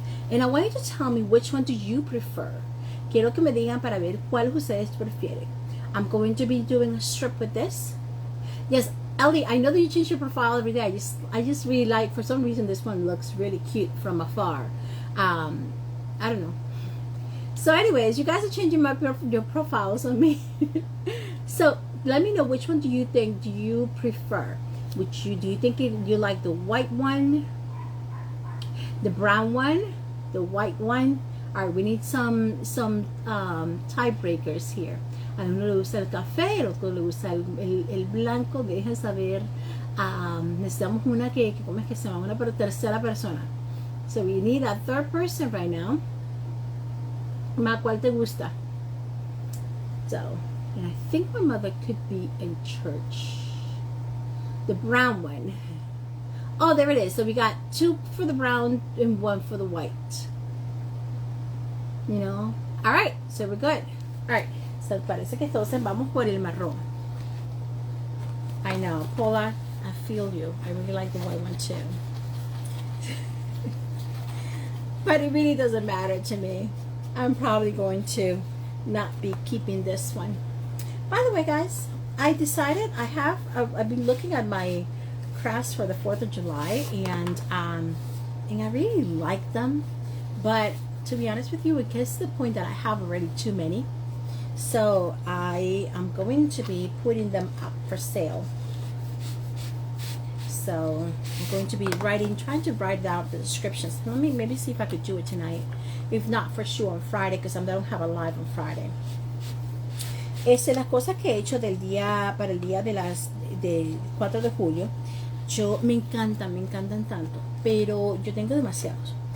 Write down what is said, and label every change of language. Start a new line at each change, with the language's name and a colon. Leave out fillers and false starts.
English: And I want you to tell me which one do you prefer.
Spanish: Quiero que me digan para ver cuál ustedes prefieren.
English: I'm going to be doing a strip with this. Yes, Ellie, I know that you change your profile every day. I just really like, for some reason, this one looks really cute from afar. I don't know. So anyways, you guys are changing your profiles on me. So let me know, which one do you prefer? Do you think you like the white one, the brown one, the white one? All right, we need some tiebreakers here.
Spanish: A uno le gusta el café, el otro le gusta el blanco. Dejen saber. Necesitamos una que ¿cómo es que se llama? Una tercera persona.
English: So we need a third person right now. Ma,
Spanish: ¿cuál te gusta?
English: So, and I think my mother could be in church. The brown one. Oh, there it is. So we got 2 for the brown and 1 for the white. You know? All right. So we're good. All right.
Spanish: So parece que entonces vamos por el marrón.
English: I know. Paula, I feel you. I really like the white one too. But it really doesn't matter to me. I'm probably going to not be keeping this one. By the way, guys, I decided I've been looking at my crafts for the 4th of July, and I really like them, but to be honest with you, it gets to the point that I have already too many. So I am going to be putting them up for sale. So I'm going to be trying to write out the descriptions. Let me maybe see if I could do it tonight. If not, for sure on Friday, because I don't have a live on Friday.
Spanish: Las cosas que he hecho para el día del 4 de julio, me encantan tanto, pero yo tengo demasiados.